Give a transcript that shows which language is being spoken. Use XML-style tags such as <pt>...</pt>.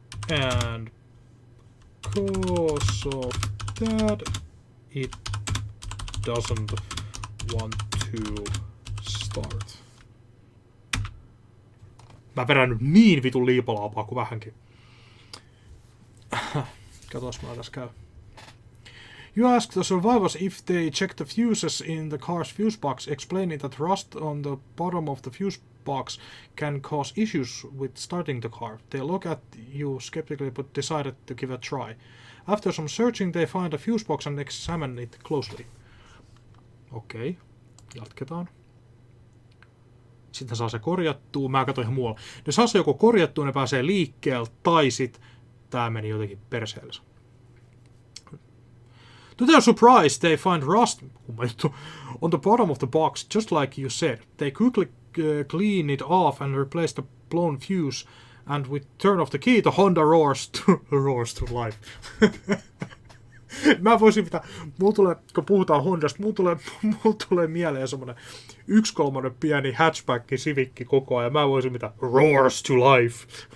<en>And because of that, it doesn't want to start.</en> <fi>Mä vedän nyt niin vitun liipalaapaa kuin vähänkin. Katos, mä tässä käy.</fi> <en>You ask the survivors if they check the fuses in the car's fuse box, explaining that rust on the bottom of the fuse box can cause issues with starting the car. They look at you skeptically but decided to give a try. After some searching, they find a fuse box and examine it closely.</en> <fi>Okei, jatketaan. Sitten saa se korjattua. Mä katsoin ihan muualla. Ne saa se joko korjattua, ne pääsee liikkeelle, tai sit tää meni jotenkin perseelle.</fi> <en>To their surprise, they find rust on the bottom of the box, just like you said. They quickly clean it off and replace the blown fuse, and with turn of the key, the Honda roars to life.</en> <fi>Mä voisin pitää, kun puhutaan Hondasta, mulla tulee mieleen semmonen 1/3 pieni hatchback Civicki koko ajan. Mä voisin pitää</fi> <en>roars to life.</en>